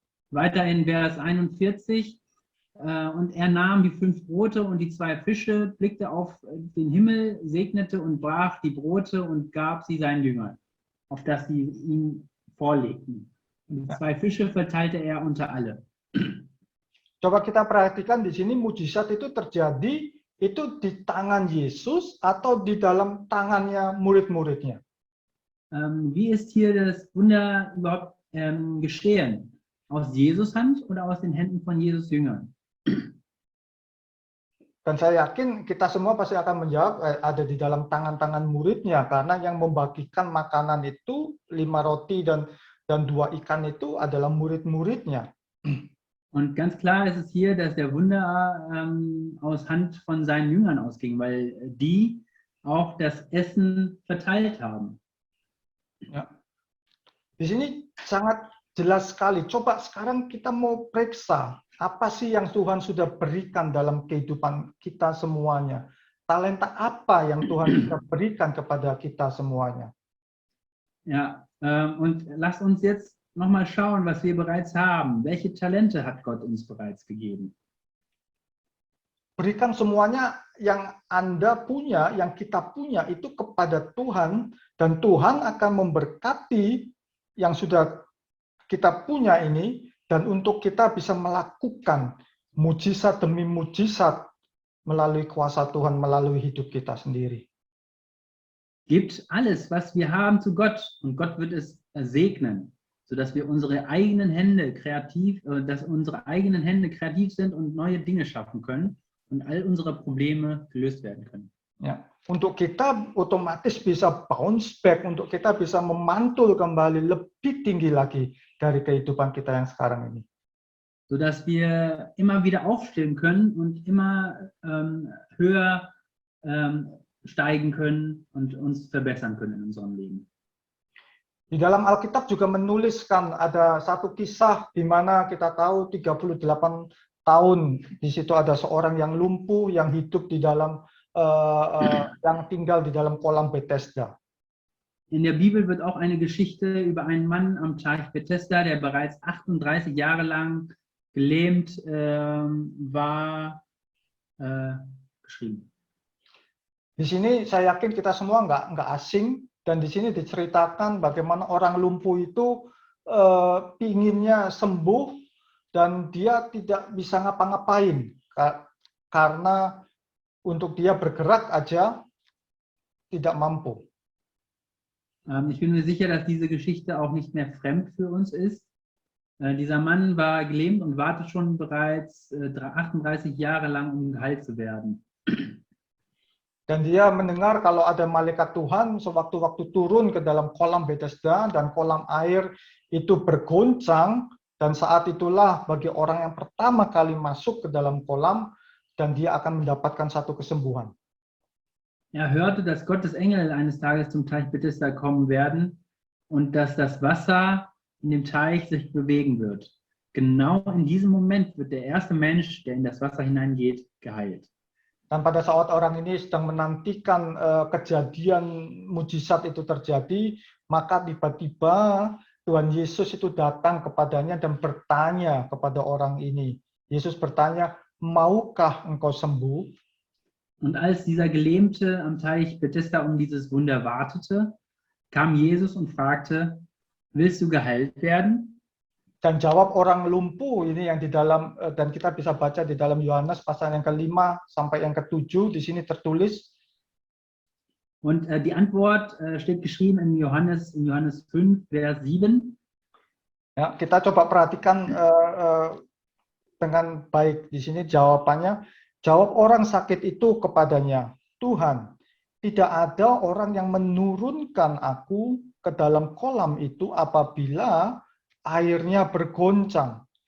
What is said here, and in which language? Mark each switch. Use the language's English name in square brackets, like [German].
[German] Weiter in Vers 41, und er nahm die 5 Brote und die 2 Fische, blickte auf den Himmel, segnete und brach die Brote und gab sie seinen Jüngern, auf dass sie ihn vorlegten. Und die 2 Fische verteilte er unter alle. [Indonesian] Coba kita perhatikan di sini mujizat itu terjadi itu di tangan Yesus atau di dalam tangannya murid-muridnya. [German] Wie ist hier das Wunder überhaupt geschehen? Aus Jesus Hand oder aus den Händen von Jesus Jüngern? [Indonesian] Dan saya yakin kita semua pasti akan menjawab ada di dalam tangan-tangan muridnya, karena yang membagikan makanan itu 5 roti dan 2 ikan itu adalah murid-muridnya. [German] Und ganz klar ist es hier, dass der Wunder aus Hand von seinen Jüngern ausging, weil die auch das Essen verteilt haben. [Indonesian] Ya. Di sini sangat jelas sekali. Coba sekarang kita mau periksa apa sih yang Tuhan sudah berikan dalam kehidupan kita semuanya. Talenta apa yang Tuhan sudah berikan kepada kita semuanya. [German] Ja, und lasst uns jetzt nochmal schauen, was wir bereits haben. Welche Talente hat Gott uns bereits gegeben? [Indonesian] berikan semuanya yang Anda punya, yang kita punya itu kepada Tuhan, dan Tuhan akan memberkati yang sudah kita punya ini, dan untuk kita bisa melakukan mujizat demi mujizat melalui kuasa Tuhan, melalui hidup kita sendiri. [German] Gibt alles, was wir haben, zu Gott und Gott wird es segnen, sodass wir unsere eigenen Hände dass unsere eigenen Hände kreativ sind und neue Dinge schaffen können und all unsere Probleme gelöst werden können. [Indonesian] Ya, untuk kita otomatis bisa [English] bounce back, [Indonesian] untuk kita bisa memantul kembali lebih tinggi lagi dari kehidupan kita yang sekarang ini. [German] Sodass wir immer wieder aufstehen können und immer höher steigen können und uns verbessern können in unserem Leben. [Indonesian] Di dalam Alkitab juga menuliskan ada satu kisah di mana kita tahu 38 tahun di situ ada seorang yang lumpuh yang hidup di dalam yang tinggal di dalam kolam Bethesda. [German] In der Bibel wird auch eine Geschichte über einen Mann am Teich Bethesda, der bereits 38 Jahre lang gelähmt war, geschrieben. [Indonesian] Di sini saya yakin kita semua nggak asing, dan di sini diceritakan bagaimana orang lumpuh itu pinginnya sembuh dan dia tidak bisa ngapa-ngapain karena untuk dia bergerak aja tidak mampu. [German] Ich bin mir sicher, dass diese Geschichte auch nicht mehr fremd für uns ist. Dieser Mann war gelähmt und wartet schon bereits 38 Jahre lang, um geheilt zu werden. [Indonesian] Dan dia mendengar kalau ada malaikat Tuhan sewaktu-waktu turun ke dalam kolam Bethesda dan kolam air itu bergoncang, dan saat itulah bagi orang yang pertama kali masuk ke dalam kolam dan dia akan mendapatkan satu kesembuhan. [German] Er hörte, dass Gottes Engel eines Tages zum Teich Bethesda kommen werden und dass das Wasser in dem Teich sich bewegen wird. Genau in diesem Moment wird der erste Mensch, der in das Wasser hineingeht, geheilt. [Indonesian] Dan pada saat orang ini sedang menantikan kejadian mujizat itu terjadi, maka tiba-tiba Tuhan Yesus itu datang kepadanya dan bertanya kepada orang ini. Yesus bertanya, maukah engkau sembuh? [German] Und als dieser Gelähmte am Teich Bethesda um dieses Wunder wartete, kam Jesus und fragte, willst du geheilt werden? [Indonesian] Dan jawab orang lumpuh ini yang di dalam, dan kita bisa baca di dalam Yohanes pasal yang ke-5 sampai yang ke-7, di sini tertulis. [German] Und die Antwort steht geschrieben in Johannes 5, Vers 7. [Indonesian] Ya, kita coba perhatikan dengan baik di sini jawabannya. Jawab orang sakit itu kepadanya, Tuhan, tidak ada orang yang menurunkan aku ke dalam kolam itu apabila airnya bergoncang.